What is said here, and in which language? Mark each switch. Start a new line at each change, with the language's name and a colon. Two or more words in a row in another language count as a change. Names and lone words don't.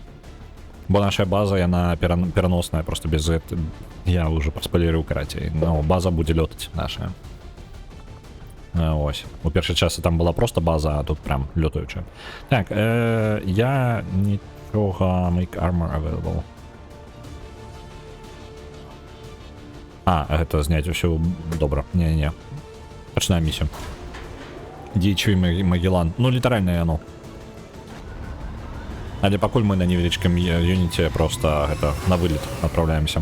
Belarusian: Бо наша база, яна пераносная, просто без гэта... Я ўжо праспалерыў, карацей. Ну, база будзе лётаць наша. Ось. У першай часе там была просто база, а тут прям лётаючая. Так, я нічога...
English: Make armor available.
Belarusian: Гэта зняць усё добра. Не-не-не. Пачынаем місію. Дзічу і Магеллан. Ну, літаральна яно. Але пакуль мы на невялічкім юніце просто гэта на вылет адпраўляемся.